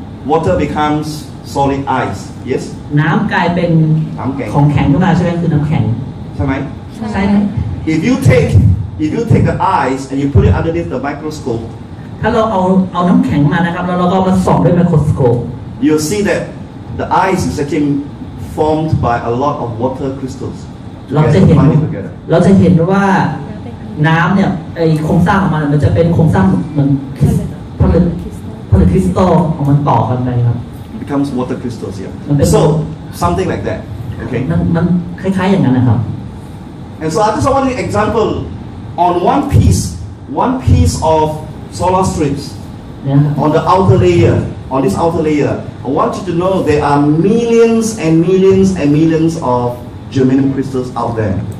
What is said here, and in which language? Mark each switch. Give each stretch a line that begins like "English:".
English: water becomes solid ice, yes?
Thai: น้ำกลายเป็น น้ำแข็ง ของแข็งขึ้นมาใช่ไหมคือน้ำแข็ง ใช่ไหม? ใช่ไหม
English: If you take the ice and you put it underneath the microscope,
Thai: ถ้าเราเอาน้ำแข็งมานะครับแล้วเราก็มาส่องด้วยไมโครสโคป
English: you'll see that the ice is actually formed by a lot of water crystals.
Thai: เราจะเห็น
English: Combining together.
Thai: ว่าน้ำเนี่ยไอโครงสร้างของมันจะเป็นโครงสร้างเหมือนผลึกคริสตัลของมันต่อกันไปครับ
English: Becomes water crystals here.
Thai: มันเป็น
English: So something like that. Okay.
Thai: มันคล้ายๆอย่างนั้นนะครับ
English: And so I just want an example on one piece of solar strips
Thai: เนี่ยครับ
English: on the outer layer. On this outer layer, I want you to know there are millions and millions and millions of germanium crystals out there.